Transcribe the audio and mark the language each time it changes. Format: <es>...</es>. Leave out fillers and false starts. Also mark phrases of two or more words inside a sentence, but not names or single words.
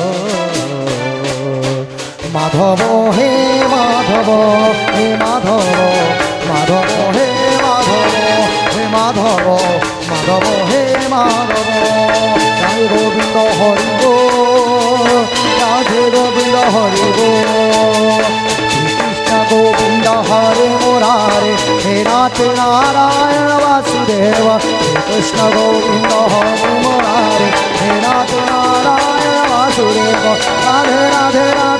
<bn>মাধব হে মাধব হে মাধব মাধব হে মাধব হে মাধব মাধব হে মাধব জয় গোবিন্দ হরি</bn> <sa>हरि बोल कृष्ण गोविंद हरे मुरारे हे नाथ नारायण वासुदेव कृष्ण गोविंद हरे मुरारे हे नाथ नारायण वासुदेव राधे राधे राधे</sa>